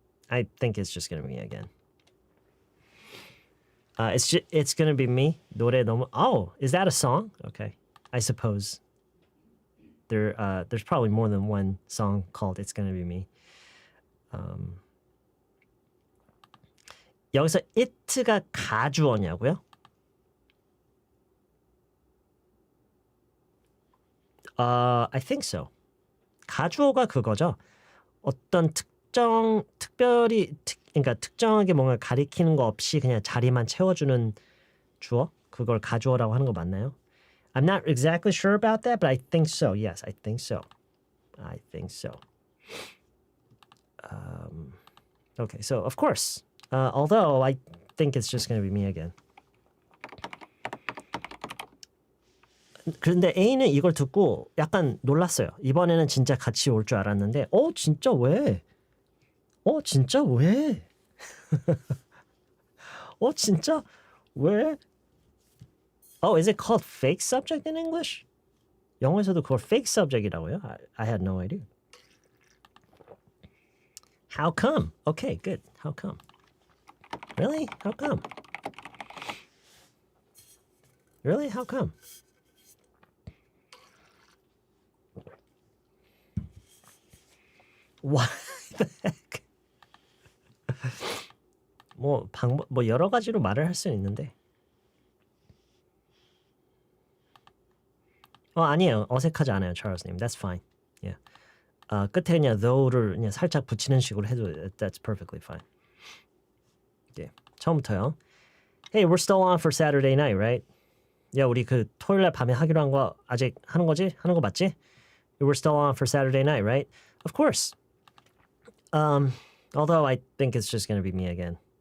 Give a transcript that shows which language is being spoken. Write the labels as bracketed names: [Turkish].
[English] I think it's just going to be me again. It's going to be me. [Korean] 노래 너무... [English] Oh, is that a song? Okay. I suppose. There's probably more than one song called It's Gonna Be Me. [Korean] 여기서 it가 가주어냐고요? [English] I think so. [Korean] 가주어가 그거죠. 어떤 그러니까 특정하게 뭔가 가리키는 거 없이 그냥 자리만 채워주는 주어? 그걸 가주어라고 하는 거 맞나요? [English] I'm not exactly sure about that, but I think so. Yes, I think so. I think so. Okay, so of course, although I think it's just going to be me again. [Korean] 그런데 A는 이걸 듣고 약간 놀랐어요. 이번에는 진짜 같이 올 줄 알았는데, 진짜 왜? 진짜 왜? 진짜 왜? [English] Is it called fake subject in English? [Korean] 영어에서도 그걸 fake subject이라고요? [English] I had no idea. How come? Okay, good. How come? Really? How come? Really? How come? What the heck? [Korean] 뭐 여러 가지로 말을 할 수는 있는데. 아니에요. 어색하지 않아요, 찰스님. [English] That's fine. Yeah. [Korean] 끝에 그냥 though를 그냥 살짝 붙이는 식으로 해도 [English] that's perfectly fine. [Korean] 처음부터요. [English] Hey, we're still on for Saturday night, right? [Korean] 우리 그 토요일 날 밤에 하기로 한 거 아직 하는 거지? 하는 거 맞지? [English] We're still on for Saturday night, right? Of course. Although I think it's just going to be me again.